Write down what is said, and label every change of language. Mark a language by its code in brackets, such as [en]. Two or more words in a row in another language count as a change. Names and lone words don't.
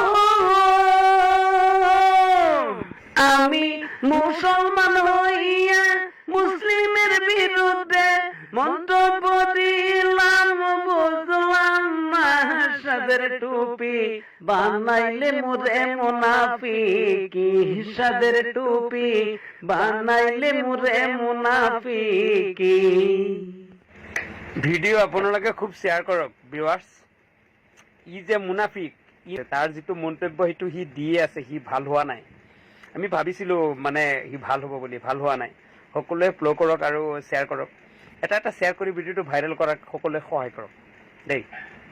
[bn] আমি মুসলমান হইয়া মুসলিমের বিরুদ্ধে মন্তব্য দিলাম, বুঝলাম না। সাদের টুপি বানাইলে মোরে মুনাফিক, সাদের টুপি বানাইলে মোরে মুনাফিক। [as] ভিডিও আপোনালোকে খুব শ্বেয়াৰ কৰক ভিউৱাৰ্ছ। ই যে মুনাফিক, তাৰ যিটো মন্তব্য সেইটো সি দিয়ে আছে, সি ভাল হোৱা নাই। আমি ভাবিছিলোঁ মানে সি ভাল হ'ব বুলি, ভাল হোৱা নাই। সকলোৱে ফ'ল' কৰক আৰু শ্বেয়াৰ কৰক। এটা শ্বেয়াৰ কৰি ভিডিঅ'টো ভাইৰেল কৰাক সকলোৱে সহায় কৰক দেই।